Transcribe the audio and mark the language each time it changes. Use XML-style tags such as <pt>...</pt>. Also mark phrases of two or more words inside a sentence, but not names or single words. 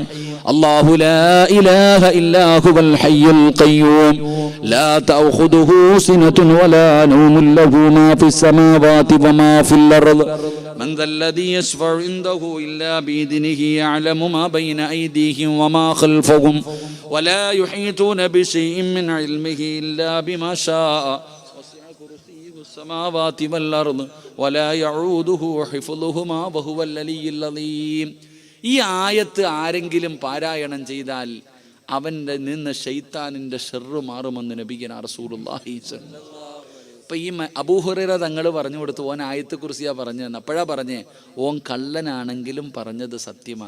<ar>الله لا إله إلا هو الحي القيوم لا تأخذه سنة ولا نوم له ما في السماوات وما في الأرض من ذا الذي يشفع عنده إلا بإذنه يعلم ما بين أيديهم وما خلفهم ولا يحيطون بشيء من علمه إلا بما شاء السماوات والأرض ولا يعوده حفظهما وهو العلي العظيم.</ar> <ml>ഈ ആയത്ത് ആരെങ്കിലും പാരായണം ചെയ്താൽ അവൻ്റെ നിന്ന് ശൈത്താനിൻ്റെ ഷർറ് മാറുമെന്ന്</ml> <ar>نبينا رسول الله.</ar> <ml>ഇപ്പം ഈ അബൂ ഹുറൈറ തങ്ങൾ പറഞ്ഞു കൊടുത്തു, ഓൻ ആയത്തെ കുറിച്ചാ പറഞ്ഞതെന്ന്. അപ്പോഴാ പറഞ്ഞേ, ഓൻ കള്ളനാണെങ്കിലും പറഞ്ഞത് സത്യമാ.</ml>